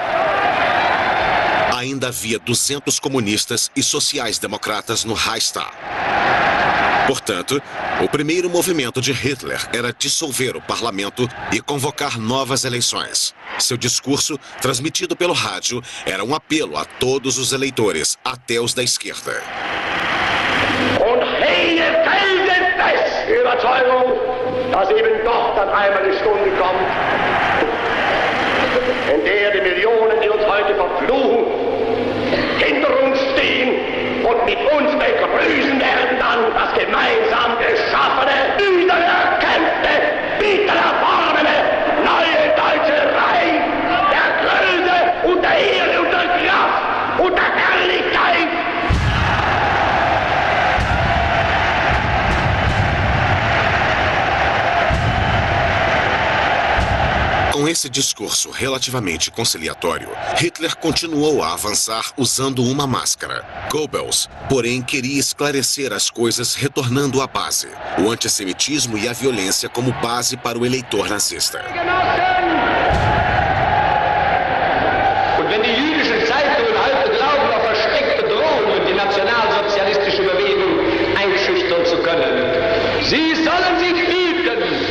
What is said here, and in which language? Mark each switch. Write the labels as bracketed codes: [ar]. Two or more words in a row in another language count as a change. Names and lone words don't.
[pt] Ainda havia 200 comunistas e sociais-democratas no Reichstag. Portanto, o primeiro movimento de Hitler era dissolver o parlamento e convocar novas eleições. Seu discurso, transmitido pelo rádio, era um apelo a todos os eleitores, até os da esquerda. [de] Und hege felsenfest Überzeugung, dass eben doch dann einmal die Stunde kommt, in der die Millionen, die uns heute verfluchen, hinter uns stehen und mit uns begrüßen werden dann das gemeinsam geschaffene, wiedererkämpfte, wiedererworbene, neue deutsche Reich der Größe und der Ehre und der Kraft und der Herrlichkeit. [pt] Com esse discurso relativamente conciliatório, Hitler continuou a avançar usando uma máscara. Goebbels, porém, queria esclarecer as coisas retornando à base, o antissemitismo e a violência como base para o eleitor nazista. [de] Und wenn die jüdischen Zeitungen heute glauben, auf versteckte Drohungen die nationalsozialistische Bewegung einschüchtern zu können, sie sollen sich hüten.